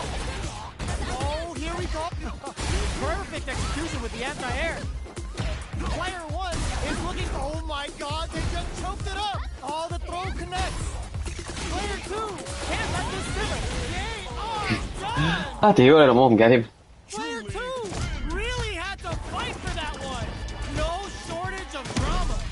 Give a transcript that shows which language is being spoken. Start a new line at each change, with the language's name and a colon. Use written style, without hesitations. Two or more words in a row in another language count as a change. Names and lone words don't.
English: Oh, here we go. Perfect execution with the anti-air. Player 1 is looking, oh my god, they just choked it up. Oh, the throw connects. Player 2 can't let this simmer. They are done.
Cantonese: 啊屌你老母唔記得添。
English: Player 2 really had to fight for that one. No shortage of drama.